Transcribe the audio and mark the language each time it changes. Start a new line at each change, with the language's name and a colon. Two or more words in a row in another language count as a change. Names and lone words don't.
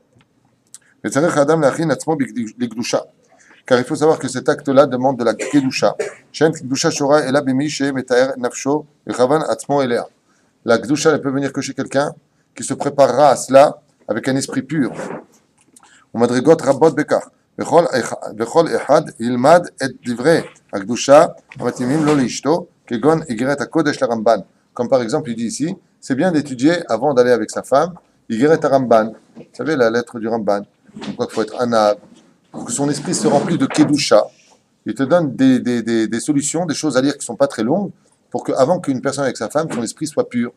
French: Car il faut savoir que cet acte-là demande de la kedusha. La kedusha ne peut venir que chez quelqu'un qui se préparera à cela avec un esprit pur.
Hebrew: ומדרגות רבות בכך. וכל אחד ילמד את דברי הקדושה המתאימים לו לאשתו, כגון איגרת הקודש לרמב"ן.
French: Comme par exemple, il dit ici, c'est bien d'étudier avant d'aller avec sa femme, Igeret Ramban. Vous savez, la lettre du Ramban. Pourquoi il faut être anab, pour que son esprit se remplisse de kedusha. Il te donne des solutions, des choses à lire qui ne sont pas très longues, pour qu'avant qu'une personne avec sa femme, son esprit soit pur.